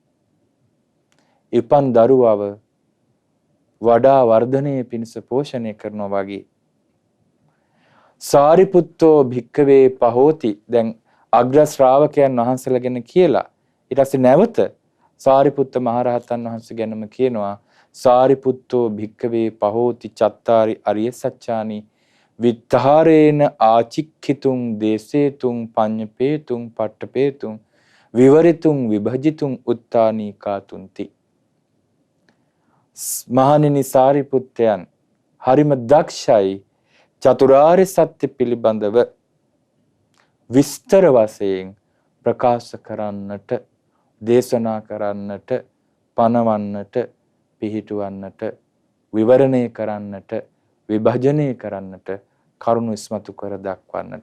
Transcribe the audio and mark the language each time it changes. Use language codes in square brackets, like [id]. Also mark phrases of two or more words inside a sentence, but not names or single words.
[si] ඉපන් දරුවව වඩා වර්ධනයේ පිණිස පෝෂණය කරනවා වගේ. [pi] සාරිපුත්තෝ භික්ඛවේ පහෝති. [si] දැන් අග්‍ර ශ්‍රාවකයන් වහන්සේලා ගැන කියලා ඊට පස්සේ නැවත සාරිපුත්ත මහරහතන් වහන්සේ ගැනම කියනවා. [pi] සාරිපුත්තෝ භික්ඛවේ පහෝති චත්තාරි අරිය සත්‍යානි විත්තරේන ආචික්ඛිතුං දේසේතුං පඤ්ඤපේතුං පට්ඨපේතුං විවරිතුං විභජිතුං උත්තානී කාතුන්ති. [si] මහණෙනි සාරිපුත්තයන් හරිම දක්ෂයි චතුරාර්ය සත්‍ය පිළිබඳව විස්තර වශයෙන් ප්‍රකාශ කරන්නට, දේශනා කරන්නට, පනවන්නට, පිහිටුවන්නට, විවරණය කරන්නට, විභජනය කරන්නට, කරුණු ඉස්මතු කර දක්වන්නට.